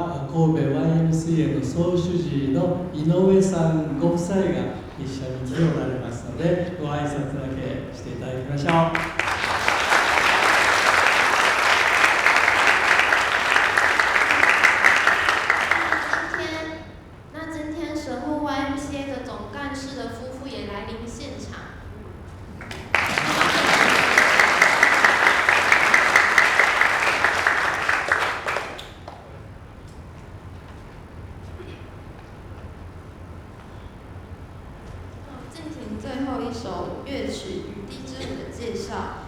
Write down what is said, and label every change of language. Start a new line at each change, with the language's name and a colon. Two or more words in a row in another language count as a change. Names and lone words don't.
Japanese: 神戸 YMCA の総主事の井上さんご夫妻が一緒に来ておられますので、ご挨拶だけしていただきましょう。
Chinese: 今天神户 YMCA 的总干事的夫妇也来临现场。进行最后一首乐曲《雨滴之舞》的介绍。